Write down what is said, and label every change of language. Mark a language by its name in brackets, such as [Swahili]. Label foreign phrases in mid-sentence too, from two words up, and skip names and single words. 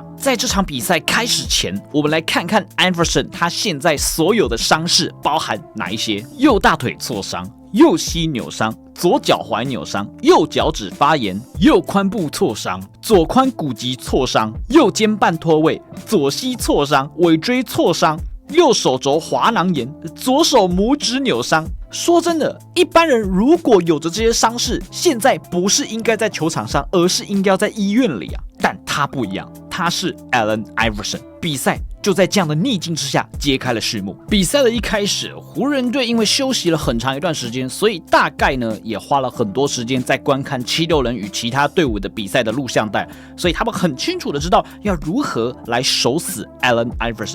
[Chinese] 在這場比賽開始前，我們來看看 Iverson 他現在所有的傷勢包含哪一些：右大腿挫傷、右膝扭傷、左腳踝扭傷、右腳趾發炎、右髖部挫傷、左髖骨棘挫傷、右肩半脫位、左膝挫傷、尾椎挫傷、右手肘滑囊炎、左手拇指扭傷。說真的，一般人如果有着這些傷勢，現在不是應該在球場上，而是應該要在醫院裡啊。但他不一樣，他他是 Allen Iverson。比賽就在這樣的逆境之下揭開了序幕。比賽的一開始，湖人隊因為休息了很長一段時間，所以大概呢也花了很多時間在觀看76人與其他隊伍的比賽的錄像帶，所以他們很清楚的知道要如何來守死 Allen Iverson。